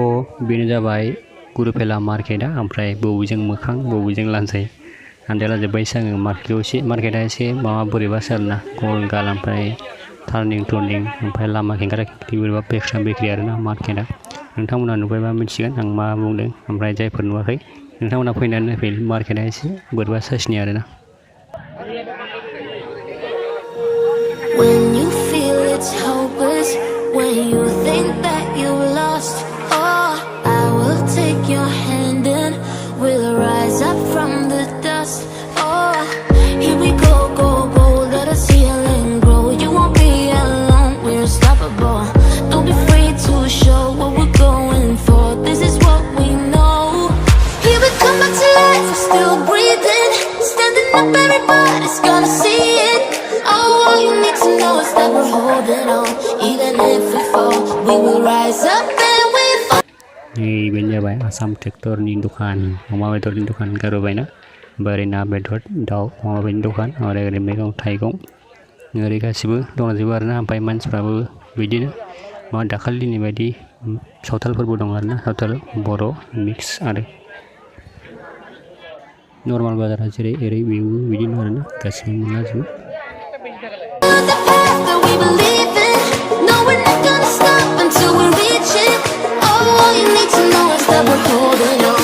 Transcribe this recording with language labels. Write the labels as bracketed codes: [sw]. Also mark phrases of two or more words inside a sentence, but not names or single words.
[brx] बेनो जाबाय गुरुफेला मार्केटआ ओमफ्राय बबेजों मोखां बबेजों लानजाय आन्दायला जोब्बायसो आङो मार्केटआ एसे माबा बोरैबासो आरोना गल गाल ओमफ्राय टार्निं ओमफ्राय लामा खेंख्रा खेंख्रि बोरैबा बेकरि आरोना मार्केटआ नोंथांमोना नुबायबा मिथिगोन आं मा बुंदों ओमफ्राय जायफोर नुवाखै नोंथांमोना फैनानै नायफै मार्केटआ एसे बोरैबा साइसनि आरोना [en] When you feel it's hopeless, when you think that you lost, oh, I will take your hand and we'll rise up from the dust. Oh, here we go, go, go, let us heal and grow. You won't be alone, we're unstoppable. Don't be afraid to show what we're going for. This is what we know. Here we come back to life, we're still breathing, standing up, everybody's gonna see it. Oh, all you need to know is that we're holding on. Even if we fall, we will rise up and we fall. [id] Ini bener [brx] जाबाय आसाम ट्रेक्टरनि दुखान अमा बेदरनि दुखान गारबायना ओरै ना बेदर दाउ अमा बेदरनि दुखान ओरै मैगं थाइगं ओरै गासिबो दंजोबो आरोना ओमफ्राय मानसिफ्राबो बिदिनो मा दाखालिनि बायदि सावथालफोरबो दं आरोना सावथाल बर' मिक्स आरो नर्माल बाजारा जेरै एरै बेबो बिदिनो आरोना गासिबो मोनलाजोबो [en] The path that we believe in, no, we're not gonna stop until we reach it. Oh, all you need to know is that we're holding on.